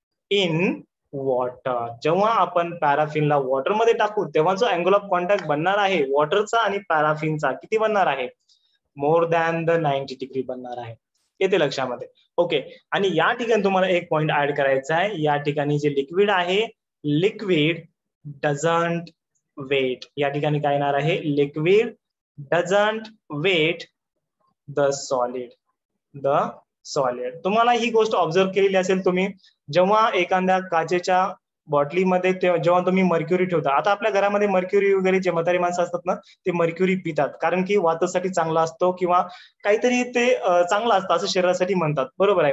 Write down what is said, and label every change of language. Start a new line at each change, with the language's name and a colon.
Marathi: In water. जेव्हा आपण पॅराफिनला वॉटरमध्ये टाकू तेव्हा जो अँगल ऑफ कॉन्टॅक्ट बनणार आहे वॉटरचा आणि पॅराफिनचा किती बनणार आहे? मोर दॅन द 90 डिग्री बनणार आहे. येते लक्षामध्ये. ओके. आणि या ठिकाणी तुम्हाला एक पॉइंट ऍड करायचा आहे. या ठिकाणी जे लिक्विड आहे, लिक्विड डझंट वेट. या ठिकाणी काय येणार आहे?
English: Liquid doesn't wet the solid.
Marathi: तुम्हाला ही गोष्ट ऑब्झर्व केलेली असेल तुम्ही, जेव्हा एखाद्या काचेच्या बॉटलीमध्ये जेव्हा तुम्ही मर्क्युरी ठेवता. आता आपल्या घरामध्ये मर्क्युरी वगैरे जे म्हातारी माणसं असतात ना, ते मर्क्युरी पितात कारण की वातासाठी चांगला असतो किंवा काहीतरी ते चांगलं असतं असं शरीरासाठी म्हणतात. बरोबर आहे.